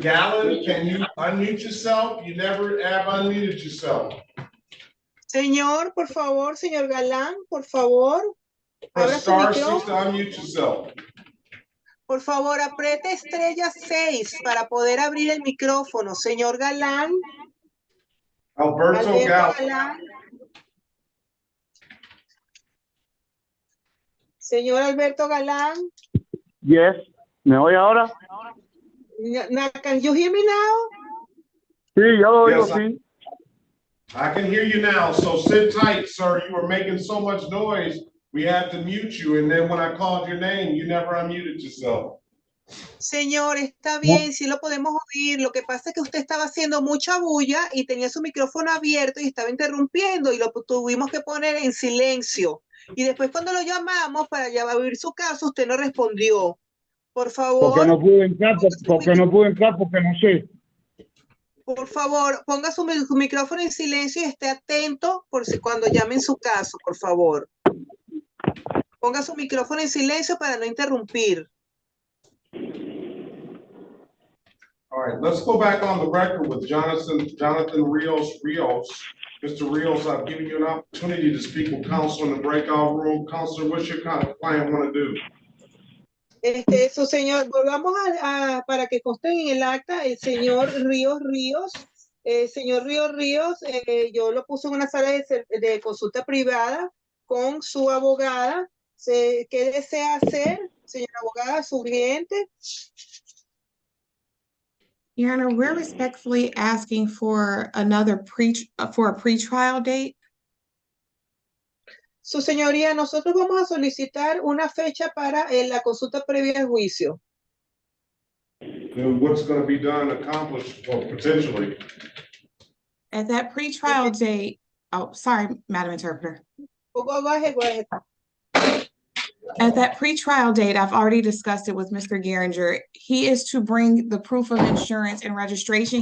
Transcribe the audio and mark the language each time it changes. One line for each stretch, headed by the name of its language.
English: Gallen, can you unmute yourself? You never have unmuted yourself.
Spanish: Señor, por favor, señor Galán, por favor. Abra
English: Press
Spanish: su
English: *6 to
Spanish: micrófono.
English: unmute yourself.
Spanish: Por favor, apriete estrella 6 para poder abrir el micrófono. Señor Galán. Alberto Galán. Galán. Señor Alberto Galán. Yes. ¿Me oye ahora?
English: Can you hear me now?
Spanish: Sí, yo lo oigo,
English: Yes,
Spanish: sí.
English: I can hear you now, so sit tight, sir. You were making so much noise, we had to mute you, and then when I called your name, you never unmuted yourself.
Spanish: Señor, está bien, sí lo podemos oír. Lo que pasa es que usted estaba haciendo mucha bulla y tenía su micrófono abierto y estaba interrumpiendo y lo tuvimos que poner en silencio. Y después cuando lo llamamos para ya abrir su caso, usted no respondió. Por favor. Porque no pude entrar, porque no sé. Por favor, ponga su micrófono en silencio y esté atento por si cuando llamen su caso, por favor. Ponga su micrófono en silencio para no interrumpir.
English: All right, let's go back on the record with Jonathan Rios. Mr. Rios, I've given you an opportunity to speak with counsel in the breakout room. Counselor, what's your client want to do?
Spanish: Su señor, volvamos para que conste en el acta, el señor Ríos, señor Ríos, yo lo puse en una sala de consulta privada con su abogada. ¿Qué desea hacer, señora abogada, su cliente?
English: Your Honor, we're respectfully asking for another for a pretrial date.
Spanish: Su señoría, nosotros vamos a solicitar una fecha para la consulta previa al juicio.
English: What's going to be done, accomplished, or potentially? At that pretrial date, oh, sorry, Madam Interpreter. Go ahead. At that pretrial date, I've already discussed it with Mr. Geringer. He is to bring the proof of insurance and registration.